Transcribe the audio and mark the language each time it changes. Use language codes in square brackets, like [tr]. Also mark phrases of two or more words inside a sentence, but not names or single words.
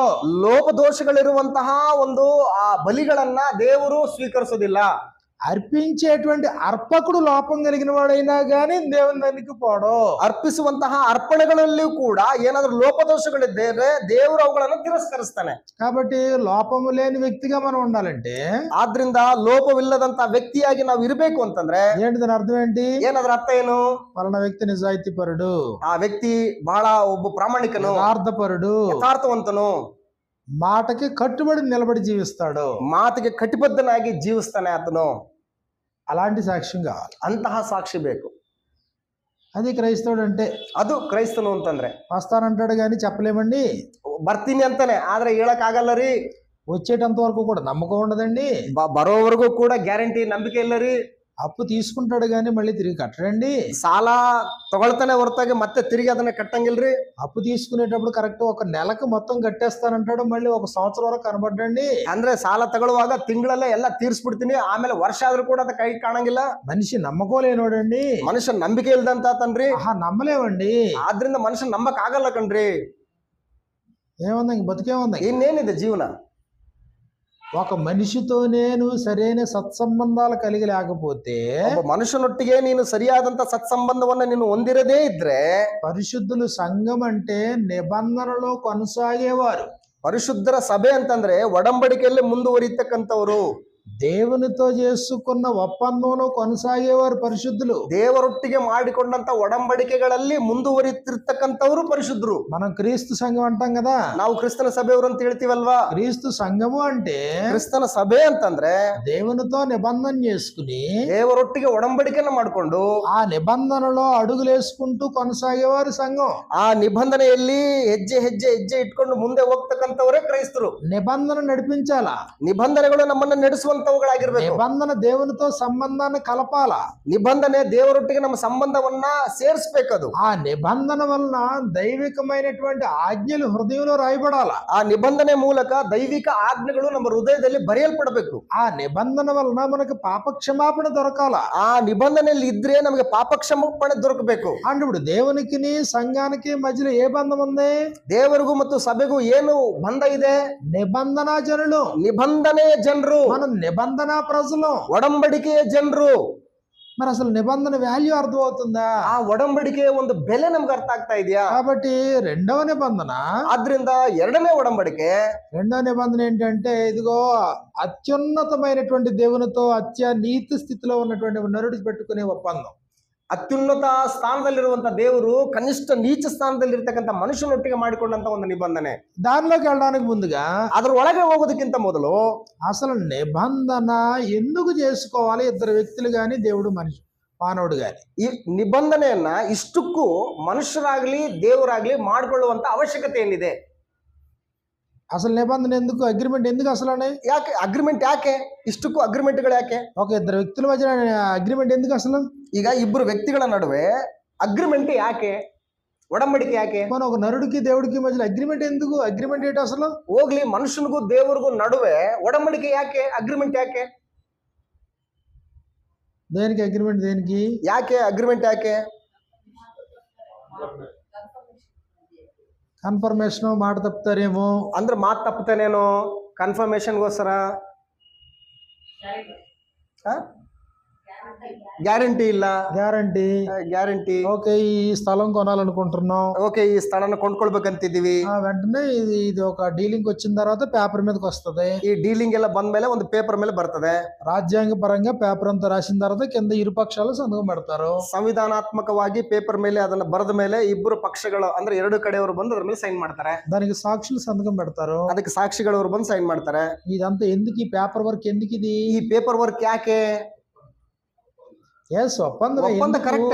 [kn] ಲೋಪದೋಷಗಳಿರುವಂತಹ ಒಂದು ಆ ಬಲಿಗಳನ್ನ ದೇವರು ಸ್ವೀಕರಿಸೋದಿಲ್ಲ. [te] అర్పించేటువంటి అర్పకుడు లోపం కలిగిన వాడైనా గానీ దేవుని దగ్గరికి పోడు. [kn] ಅರ್ಪಿಸುವಂತಹ ಅರ್ಪಣೆಗಳಲ್ಲಿಯೂ ಕೂಡ ಏನಾದ್ರೂ ಲೋಪದೋಷಗಳಿದ್ದರೆ ದೇವರು ಅವುಗಳನ್ನು ತಿರಸ್ಕರಿಸ್ತಾನೆ. [te] కాబట్టి లోపము లేని వ్యక్తిగా మనం ఉండాలంటే, [kn] ಆದ್ರಿಂದ ಲೋಪವಿಲ್ಲದಂತ ವ್ಯಕ್ತಿಯಾಗಿ ನಾವು ಇರಬೇಕು ಅಂತಂದ್ರೆ [te] ఏంటి దాని అర్థం ఏంటి? [kn] ಏನದ್ರ ಅರ್ಥ ಏನು? [te] పలానా వ్యక్తి నిజాయితీ పరుడు, [kn] ಆ ವ್ಯಕ್ತಿ ಬಹಳ ಒಬ್ಬ ಪ್ರಾಮಾಣಿಕನು, [te] యథార్థపరుడు, [kn] ಯಥಾರ್ಥವಂತನು, [te] మాటకి కట్టుబడి నిలబడి జీవిస్తాడు, [kn] ಮಾತಿಗೆ ಕಟಿಬದ್ಧನಾಗಿ ಜೀವಿಸ್ತಾನೆ ಆತನು. [te] అలాంటి సాక్ష్యం కావాలి. [kn] ಅಂತಹ ಸಾಕ್ಷಿ ಬೇಕು. [te] అది క్రైస్తవుడు అంటే. [kn] ಅದು ಕ್ರೈಸ್ತನು ಅಂತಂದ್ರೆ [te] వస్తానంటాడు కానీ చెప్పలేమండి. [kn] ಬರ್ತೀನಿ ಅಂತಾನೆ, ಆದ್ರೆ ಹೇಳಕ್ ಆಗಲ್ಲ ರೀ. [te] వచ్చేటంత వరకు కూడా నమ్మకం ఉండదండి. [kn] ಬರೋವರೆಗೂ ಕೂಡ ಗ್ಯಾರಂಟಿ, ನಂಬಿಕೆ ಇಲ್ಲ ರೀ. [te] అప్పు తీసుకుంటాడు కానీ మళ్ళీ తిరిగి కట్టడండి. [kn] ಸಾಲ ತಗೊಳ್ತಾನೆ ಹೊರತಾಗಿ ಮತ್ತೆ ತಿರುಗಿ ಅದನ್ನ ಕಟ್ಟಂಗಿಲ್ರಿ. [te] అప్పు తీసుకునేటప్పుడు కరెక్ట్ ఒక నెలకు మొత్తం కట్టేస్తానంటాడు, మళ్ళీ ఒక సంవత్సరం వరకు కనబడ్డండి. [kn] ಅಂದ್ರೆ ಸಾಲ ತಗೊಳ್ಳುವಾಗ ತಿಂಗಳಲ್ಲೇ ಎಲ್ಲ ತೀರ್ಸ್ಬಿಡ್ತೀನಿ, ಆಮೇಲೆ ವರ್ಷ ಆದ್ರೂ ಕೂಡ ಅದ ಕೈ ಕಾಣಂಗಿಲ್ಲ. [te] మనిషి నమ్మకం లేనోడండి. [kn] ಮನುಷ್ಯ ನಂಬಿಕೆ ಇಲ್ದಂತಾತನ್ರಿ. [te] నమ్మలేమండి. [kn] ಆದ್ರಿಂದ ಮನುಷ್ಯ ನಂಬಕ್ ಆಗಲ್ಲ ಕಣ್ರಿ. [te] ఏముంది, ఇంక బతికేముంది? [kn] ಇನ್ನೇನಿದೆ ಜೀವನ? [te] ఒక మనిషితో నేను సరైన సత్సంబంధాలు కలిగి లేకపోతే, [kn] ಒಬ್ಬ ಮನುಷ್ಯನೊಟ್ಟಿಗೆ ನೀನು ಸರಿಯಾದಂತ ಸತ್ಸಂಬಂಧವನ್ನ ನೀನು ಹೊಂದಿರದೇ ಇದ್ರೆ, [te] పరిశుద్ధులు సంఘం అంటే నిబంధనలో కొనసాగేవారు. [kn] ಪರಿಶುದ್ಧರ ಸಭೆ ಅಂತಂದ್ರೆ ಒಡಂಬಡಿಕೆಯಲ್ಲಿ ಮುಂದುವರಿತಕ್ಕಂಥವ್ರು, [te] దేవునితో చేసుకున్న ఒప్పందంలో కొనసాగేవారు పరిశుద్ధులు. [kn] ದೇವರೊಟ್ಟಿಗೆ ಮಾಡಿಕೊಂಡಂತ ಒಡಂಬಡಿಕೆಗಳಲ್ಲಿ ಮುಂದುವರಿತಿರ್ತಕ್ಕಂಥವ್ರು ಪರಿಶುದ್ಧರು. [te] మనం క్రీస్తు సంఘం అంటాం కదా, [kn] ನಾವು ಕ್ರಿಸ್ತನ ಸಭೆಯವರು ಅಂತ ಹೇಳ್ತೀವಲ್ವಾ. [te] క్రీస్తు సంఘము అంటే [kn] ಕ್ರಿಸ್ತನ ಸಭೆ ಅಂತಂದ್ರೆ [te] దేవునితో నిబంధన చేసుకుని [kn] ದೇವರೊಟ್ಟಿಗೆ ಒಡಂಬಡಿಕೆಯನ್ನ ಮಾಡಿಕೊಂಡು [te] ఆ నిబంధనలో అడుగులేసుకుంటూ కొనసాగేవారు సంఘం. [kn] ಆ ನಿಬಂಧನೆಯಲ್ಲಿ ಹೆಜ್ಜೆ ಹೆಜ್ಜೆ ಹೆಜ್ಜೆ ಇಟ್ಕೊಂಡು ಮುಂದೆ ಹೋಗ್ತಕ್ಕಂಥವರೇ ಕ್ರೈಸ್ತರು. [te] నిబంధన నడిపించాలా, [kn] ನಿಬಂಧನೆಗಳು ನಮ್ಮನ್ನ ನಡೆಸುವಂತ ಬಗೆಹರಿಸುವಂತವುಗಳಾಗಿರ್ಬೇಕು. [te] నిబంధన దేవునితో సంబంధాన్ని కలపాల. [kn] ನಿಬಂಧನೆ ದೇವರೊಟ್ಟಿಗೆ ನಮ್ಮ ಸಂಬಂಧವನ್ನ ಸೇರಿಸ್ಬೇಕದು. [te] ఆ నిబంధన వలన దైవికమైనటువంటి ఆజ్ఞలు హృదయంలో రాయబడాల. [kn] ಆ ನಿಬಂಧನೆ ಮೂಲಕ ದೈವಿಕ ಆಜ್ಞೆಗಳು ನಮ್ಮ ಹೃದಯದಲ್ಲಿ ಬರೆಯಲ್ಪಡಬೇಕು. [te] ఆ నిబంధన వలన మనకు పాప క్షమాపణ దొరకాల. [kn] ಆ నిబంధನೆಯಲ್ಲಿ ಇದ್ರೆ ನಮಗೆ ಪಾಪ ಕ್ಷಮಾಪಣೆ ದೊರಕಬೇಕು. [te] అంటే ఇప్పుడు దేవునికి సంఘానికి మధ్యలో ఏ బంధం ఉంది? [kn] ದೇವರಿಗೂ ಮತ್ತು ಸಭೆಗೂ ಏನು ಬಂಧ ಇದೆ? [te] నిబంధన జనులు. [kn] ನಿಬಂಧನೆಯ ಜನರು, [te] మనం నిబంధన ప్రజలు. [kn] ಒಡಂಬಡಿಕೆಯ ಜನರು. [te] మరి అసలు నిబంధన వాల్యూ అర్థమవుతుందా? [kn] ಆ ಒಡಂಬಡಿಕೆಯ ಒಂದು ಬೆಲೆ ನಮ್ಗೆ ಅರ್ಥ ಆಗ್ತಾ ಇದೆಯಾ? [te] కాబట్టి రెండవ నిబంధన, [kn] ಆದ್ರಿಂದ ಎರಡನೇ ಒಡಂಬಡಿಕೆ, [te] రెండవ నిబంధన ఏంటంటే ఇదిగో అత్యున్నతమైనటువంటి దేవునితో నీతి స్థితిలో ఉన్నటువంటి నరుడు పెట్టుకునే ఒప్పందం. [kn] ಅತ್ಯುನ್ನತ ಸ್ಥಾನದಲ್ಲಿರುವಂತ ದೇವರು ಕನಿಷ್ಠ ನೀಚ ಸ್ಥಾನದಲ್ಲಿ ಇರ್ತಕ್ಕಂಥ ಮನುಷ್ಯನೊಟ್ಟಿಗೆ ಮಾಡಿಕೊಂಡಂತ ಒಂದು ನಿಬಂಧನೆ. [te] దానిలోకి వెళ్ళడానికి ముందుగా [kn] ಅದ್ರ ಒಳಗೆ ಹೋಗೋದಕ್ಕಿಂತ ಮೊದಲು [te] అసలు నిబంధన ఎందుకు చేసుకోవాలి ఇద్దరు వ్యక్తులు గాని దేవుడు మనిషి మానవుడు గాని? [kn] ಈ ನಿಬಂಧನೆಯನ್ನ ಇಷ್ಟಕ್ಕೂ ಮನುಷ್ಯರಾಗ್ಲಿ ದೇವರಾಗ್ಲಿ ಮಾಡ್ಕೊಳ್ಳುವಂತ ಅವಶ್ಯಕತೆ ಏನಿದೆ? [te] అసలు నిబంధన ఎందుకు, అగ్రిమెంట్ ఎందుకు అసలు? [kn] ಯಾಕೆ ಅಗ್ರಿಮೆಂಟ್? ಯಾಕೆ ಇಷ್ಟಕ್ಕೂ ಅಗ್ರಿಮೆಂಟ್ಗಳು ಯಾಕೆ? ఒక ఇద్దరు వ్యక్తుల మధ్య అగ్రిమెంట్ ఎందుకు అసలు? ಈಗ ಇಬ್ಬರು ವ್ಯಕ್ತಿಗಳ ನಡುವೆ ಅಗ್ರಿಮೆಂಟ್ ಯಾಕೆ? ಒಡಂಬಡಿಕೆ ಯಾಕೆ? [te] మన ఒక నరుడికి దేవుడికి మధ్యలో అగ్రిమెంట్ ఎందుకు? అగ్రిమెంట్ ఏంటి అసలు? [kn] ಹೋಗ್ಲಿ, ಮನುಷ್ಯನಿಗೂ ದೇವರಿಗೂ ನಡುವೆ ಒಡಂಬಡಿಕೆ ಯಾಕೆ? ಅಗ್ರಿಮೆಂಟ್ ಯಾಕೆ? [te] దేనికి అగ్రిమెంట్? దేనికి? [kn] ಯಾಕೆ ಅಗ್ರಿಮೆಂಟ್ ಯಾಕೆ? [te] కన్ఫర్మేషన్ మాట తప్పుతారేమో [kn] ಅಂದ್ರೆ ಮಾತು ತಪ್ಪುತ್ತೇನೇನೋ, ಕನ್ಫರ್ಮೇಶನ್ಗೋಸ್ಕರ, ಗ್ಯಾರಂಟಿ ಇಲ್ಲ. ಗ್ಯಾರಂಟಿ. [te] ఓకే, ఈ స్థలం కొనాలనుకుంటున్నాం. [kn] ಓಕೆ, ಈ ಸ್ಥಳನ ಕೊಂಡ್ಕೊಳ್ಬೇಕಂತಿದೀವಿ. [te] వెంటనే ఇది ఒక డీలింగ్ వచ్చిన తర్వాత పేపర్ మీదకి వస్తుంది. [kn] ಈ ಡೀಲಿಂಗ್ ಎಲ್ಲ ಬಂದ್ಮೇಲೆ ಒಂದು ಪೇಪರ್ ಮೇಲೆ ಬರ್ತದೆ. [te] రాజ్యాంగ పరంగా పేపర్ అంతా రాసిన తర్వాత కింద ఇరు పక్షాలు సంతకం పెడతారు. [kn] ಸಂವಿಧಾನಾತ್ಮಕವಾಗಿ ಪೇಪರ್ ಮೇಲೆ ಅದನ್ನ ಬರೆದ ಮೇಲೆ ಇಬ್ಬರು ಪಕ್ಷಗಳು ಅಂದ್ರೆ ಎರಡು ಕಡೆಯವರು ಬಂದು ಅದ್ರ ಮೇಲೆ ಸೈನ್ ಮಾಡ್ತಾರೆ. [te] దానికి సాక్షులు సంతకం పెడతారు. [kn] ಅದಕ್ಕೆ ಸಾಕ್ಷಿಗಳವರು ಬಂದು ಸೈನ್ ಮಾಡ್ತಾರೆ. [te] ఇదంతా ఎందుకు? ఈ [en] paper work [te] ఎందుకు? ఇది [kn] ಈ [en] paper work [kn] ಯಾಕೆ? ಒಪ್ಪಂದ ಕರೆಕ್ಟ್.